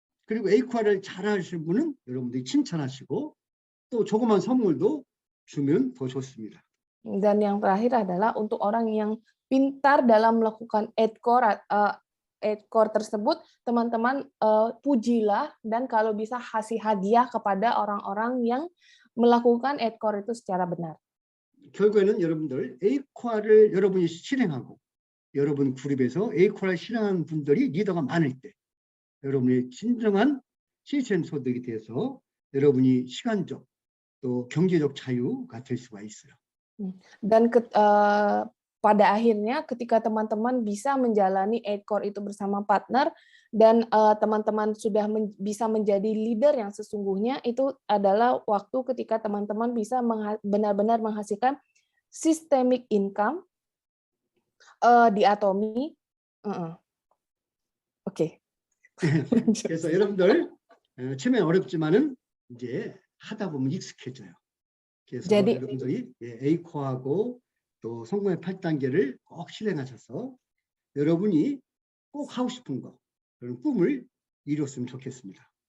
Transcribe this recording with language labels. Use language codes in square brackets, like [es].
[ko] 그리고 에이코아를 잘하시는 분은 여러분들이 칭찬하시고 또 조그만 선물도 주면 더 좋습니다. [id] Dan yang terakhir adalah untuk orang yang pintar dalam melakukan 8 chord tersebut, teman-teman pujilah dan kalau bisa kasih hadiah kepada orang-orang yang melakukan 8 chord itu secara benar. [ko] 결국에는 여러분들 에이코아를 여러분이 실행하고 여러분 그룹에서 에이코아를 실행하는 분들이 리더가 많을 때 여러분의 진정한 시스템 소득이 돼서 여러분이 시간적 또 경제적 자유가 될 수가 있어요. [id] Dan pada akhirnya ketika teman-teman bisa menjalani 8 chord itu bersama partner dan teman-teman sudah bisa menjadi leader yang sesungguhnya, itu adalah waktu ketika teman-teman bisa benar-benar menghasilkan systemic income di Atomi. Oke. [ko] 그래서 여러분들 처음엔 어렵지만은 이제 하다 보면 익숙해져요. 그래서 여러분들이 에이코아하고 또 성공의 8단계를 꼭 실행하셔서 여러분이 꼭 하고 싶은 거, 그런 꿈을 이뤘으면 좋겠습니다.